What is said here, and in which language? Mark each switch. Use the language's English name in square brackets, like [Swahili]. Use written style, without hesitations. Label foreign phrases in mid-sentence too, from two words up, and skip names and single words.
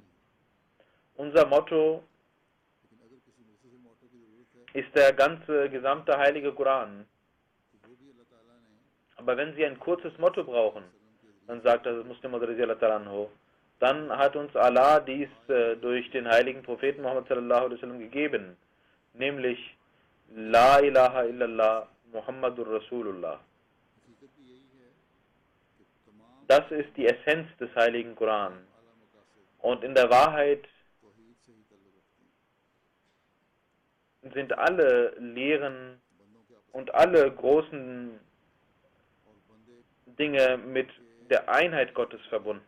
[German] Unser Motto ist der gesamte Heilige Koran. Aber wenn Sie ein kurzes Motto brauchen, dann sagt das Muslim Maud, dann hat uns Allah dies durch den heiligen Propheten Muhammad [Arabic] صلى الله عليه وسلم [German] gegeben, nämlich [Arabic] لا إله إلا الله محمد رسول الله. [German] Das ist die Essenz des heiligen Koran. Und in der Wahrheit sind alle Lehren und alle großen Dinge mit der Einheit Gottes verbunden.